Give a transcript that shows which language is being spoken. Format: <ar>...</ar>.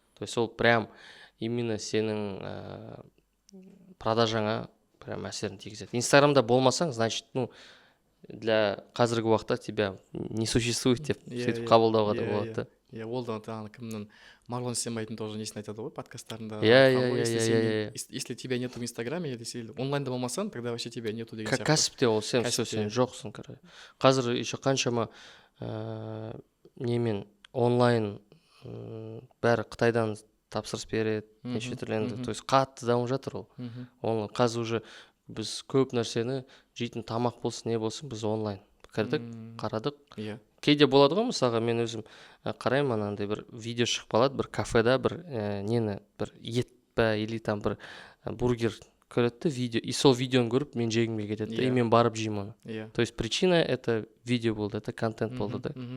<kk>То есть ол прям именно сенің продажаңа прям әсерін тигізеді. Инстаграмда болмасаң, значит, для қазіргі уақытта</kk> <ru>тебя не существует</ru> <kk>деп сөйтіп қабылдауға да болады. Ол да кімнің Марлон Сенбайтын тоже несін айтады ғой, подкасттарында.</kk> <ru>Если тебя нету в Инстаграме,</ru> <kk>если онлайнда болмасаң,</kk> <ru>тогда вообще тебя нету</ru> <kk>деген сияқты. Кәсіпте ол сен жоқсың. Қазір еще қаншама немен онлайн бәрі Қытайдан тапсырыс береді, неше түрлі. То есть қатты дамып жатыр ол. Ол қазір уже біз көп нәрсені жейтін тамақ болсын, не болсын, біз онлайн кірдік, қарадық. Кейде болады ғой, мысалға мен өзім қараймын, анандай бір видео шығып қалады, бір кафеда бір нені, бір ет па,</kk> <ru>или там</ru> <kk>бір бургер көреді видео, и сол видеоны көріп мен жегімге кетеді, и мен барып жеймін оны.</kk> <ru>То есть причина это видео болды, это контент болды, да.</ru>